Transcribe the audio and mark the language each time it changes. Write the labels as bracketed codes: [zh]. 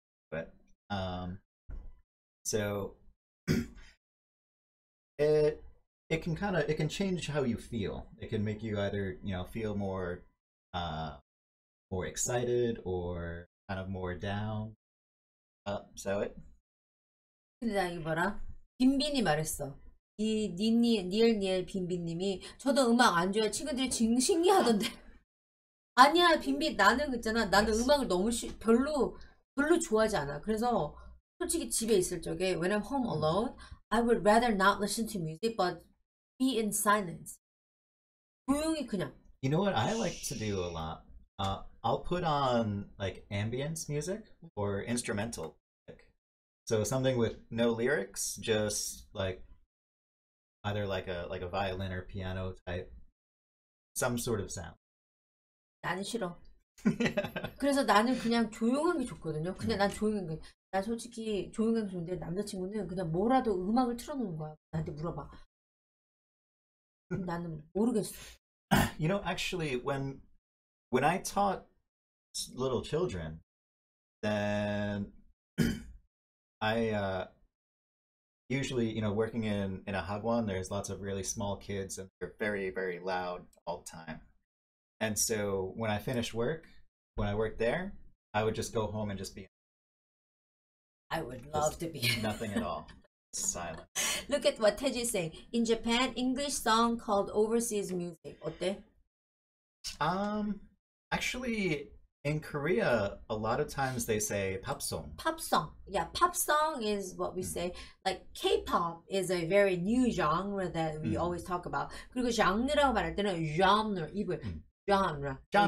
[en] But so it can change how you feel. It can make you either feel more excited or kind of more down. So it. [ko] 근데 나 이거 봐라. 빈빈이 말했어. 니엘 빈빈님이 저도 음악 안 좋아해. 친구들이 신기하던데. 아니야 빈빈 나는 있잖아. 나는 음악을 너무 별로 좋아하지 않아. 그래서 솔직히 집에 있을 적에 [en] when I'm home alone, I would rather not listen to music but be in silence. [ko] 조용히 그냥. [en] You know what I like to do a lot? I'll put on like ambience music or instrumental music. So something with no lyrics, just like either like a violin or piano type, some sort of sound. [ko] 나는 싫어. 그래서 나는 그냥 조용한 게 좋거든요. 그냥 난 조용한 게. 난 솔직히 조용한 게 좋은데 남자친구는 그냥 뭐라도 음악을 틀어놓는 거야. 나한테 물어봐. 나는 모르겠어. [en] You know, actually, when I taught little children, then I usually, you know, working in a hagwon, there's lots of really small kids and they're very, very loud all the time. And so when I finished work, when I worked there, I would just go home and just be. I would love to be. Nothing at all. Silent. Look at what Teji is saying. In Japan, English song called overseas music. [ko] 어때? [en] Actually, in Korea, a lot of times they say pop song. Pop song. Yeah, pop song is what we say. Like K-pop is a very new genre that we always talk about. [ko] 그리고 장르라고 말할 때는 genre, 입을 genre.